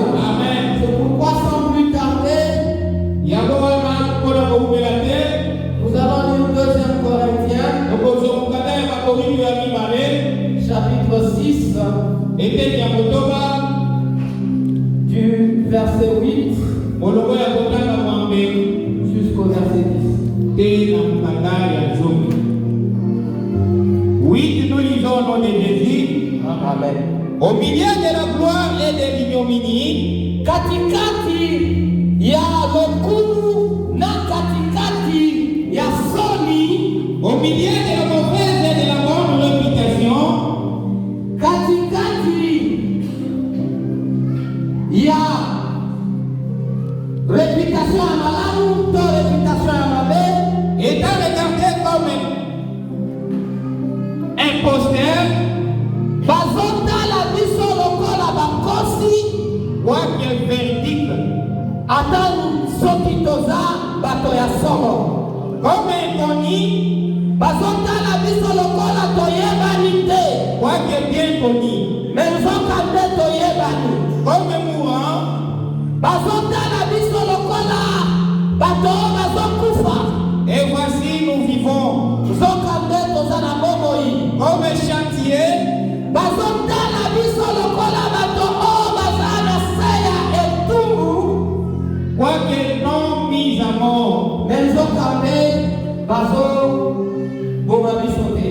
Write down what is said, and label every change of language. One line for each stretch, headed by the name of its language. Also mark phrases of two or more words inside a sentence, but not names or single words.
French: C'est pourquoi sans plus tarder, nous allons lire 2 Corinthiens, chapitre 6, du verset 8 jusqu'au verset 10. Oui, nous lisons au nom de Jésus. Amen. Au milieu de la gloire et de l'ignominie,
Lingala: Katikati ya lokulu na katikati ya soni,
French: au milieu de la mauvaise et de la bonne réputation,
Lingala: katikati ya réputation ya malamu to réputation ya mabe,
French: étant regardé comme imposteur,
Lingala: bazotala biso lokola bakosi,
French: quoique verdict,
Lingala: ata soki toza bato ya solo,
French: comme inconnu,
Lingala: bazotala biso lokola toyebani te,
French: quoique bien connu,
Lingala: mais nzoka nde toyebani.
French: comme mourant,
Lingala: Bazotala biso lokola bato bazokufa,
French: et voici nous vivons
Lingala: nzoka nde toza na bomoi.
French: comme chantier,
Lingala: Bazotala biso lokola bato oyo baza na se ya etumbu,
French: quoique non mis à mort,
Lingala: me nzoka nde bazoboma biso te.